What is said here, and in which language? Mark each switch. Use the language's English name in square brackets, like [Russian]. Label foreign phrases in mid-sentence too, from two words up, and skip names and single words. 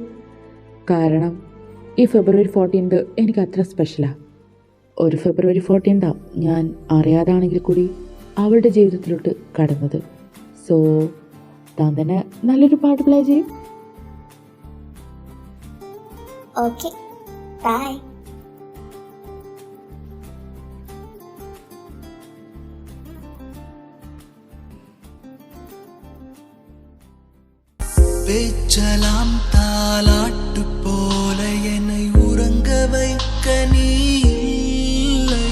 [Malayalam] കാരണം ഈ ഫെബ്രുവരി 14 എനിക്ക് അത്ര സ്പെഷ്യലാണ്. ഒരു ഫെബ്രുവരി 14 ഞാൻ അറിയാതാണെങ്കിൽ കൂടി അവളുടെ ജീവിതത്തിലോട്ട് കടന്നത്. സോ താൻ തന്നെ നല്ലൊരു പാട്ട് പ്ലേ ചെയ്യും. [English] Okay, bye. [Tamil] பேச்சலாம் தாலாட்டு போல என்னை உறங்க வைக்க நீ இல்லை.